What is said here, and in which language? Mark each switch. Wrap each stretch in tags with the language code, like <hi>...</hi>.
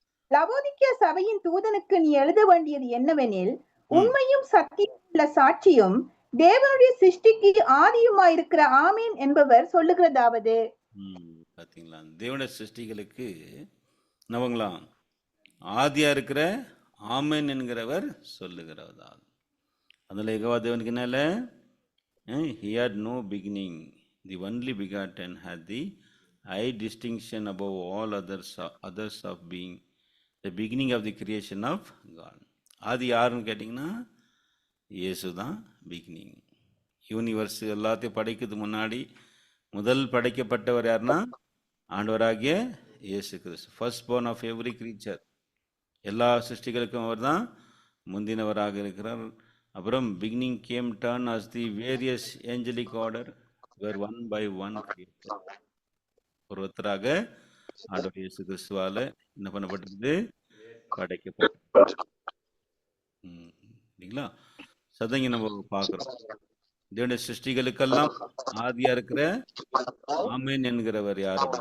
<ta>Laodicea சபையின் தூதனுக்கு நீ எழுத வேண்டியது என்னவெனில், உண்மையும் சத்தியம் உள்ள சாட்சியும் தேவனுடைய சிருஷ்டிக்கு ஆதியுமாயிருக்கிற ஆமேன் என்பவர் சொல்லுகிறதாவது. பார்த்தீங்களா? தேவனுடைய சிருஷ்டிகளுக்கு நவங்களாம் ஆதியா இருக்கிற ஆமேன் என்கிறவர் சொல்லுகிறதா. அதில் யெகோவா தேவனுக்கு என்னால</ta> <en>he had no beginning, the only begotten had the high distinction above all others of being the beginning of the creation of God.</en> <ta>ஆதி யாருன்னு கேட்டிங்கன்னா இயேசு தான் பிகினிங். யூனிவர்ஸ் எல்லாத்தையும் படைக்கிறதுக்கு முன்னாடி முதல் படைக்கப்பட்டவர் யாருன்னா ஆண்டவராகிய இயேசு கிறிஸ்து.</ta> <en>First born of every creature.</en> <ta>எல்லா சிருஷ்டிகளுக்கும் அவர் தான் முந்தினவராக இருக்கிறார்.</ta> <en>அப்புறம் beginning came turn as the various angelic order were one by one created.</en> <ta>ஒருத்தராக ஆண்டவர் இயேசு கிறிஸ்துவால என்ன பண்ணப்பட்டது? படைக்கப்பட்டது. இல்லைங்களா? சதங்க நம்ம பார்க்கிறோம். தேவனுடைய சிருஷ்டிகளுக்கெல்லாம் ஆதியா இருக்கிற ஆமேன் என்கிறவர் யார்?</ta>